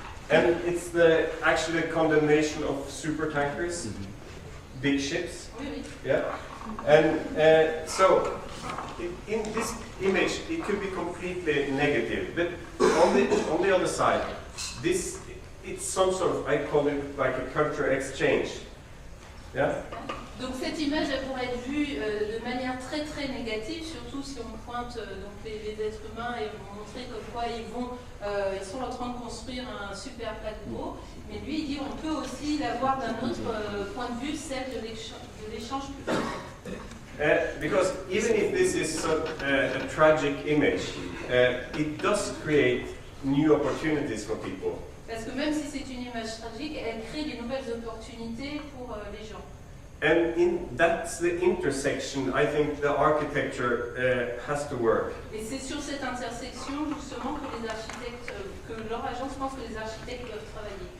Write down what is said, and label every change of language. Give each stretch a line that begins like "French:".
English: And it's the actually condemnation of super tankers, big ships.
French: Oui, oui.
English: Yeah. And so in this image, it could be completely negative, but on the other side, it's some sort of, I call it like a cultural exchange. Yeah.
French: Donc cette image elle pourrait être vue de manière très très négative, surtout si on pointe donc les êtres humains et on montrer comme quoi ils sont en train de construire un super paquebot. Mais lui il dit on peut aussi l'avoir d'un autre point de vue, celle de l'échange public.
English: Because even if this is a tragic image, it does create new opportunities for people.
French: Parce que même si c'est une image tragique, elle crée des nouvelles opportunités pour les gens.
English: And that's the intersection I think the architecture has to work.
French: Et c'est sur cette intersection justement que les architectes, que leur agence pense que les architectes doivent travailler.